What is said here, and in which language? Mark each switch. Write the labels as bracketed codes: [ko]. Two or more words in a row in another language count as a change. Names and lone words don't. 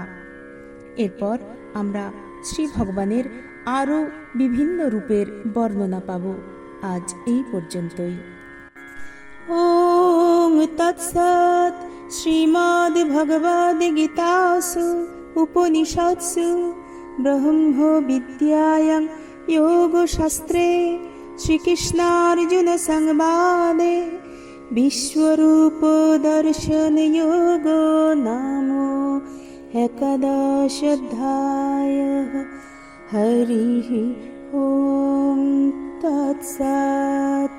[bn] এরপর আমরা শ্রী ভগবানের আরও বিভিন্ন রূপের বর্ণনা পাব। আজ এই পর্যন্তই। [sa] ওং তৎসৎ। শ্রীমদ্ ভগবদ্ গীতাসু উপনিষৎসু ব্রহ্ম বিদ্যায়াং योगशास्त्रे श्रीकृष्णार्जुन संवादे विश्वरूप दर्शन योगो नाम एकादशोऽध्यायः। हरिः ओम तत्सत्।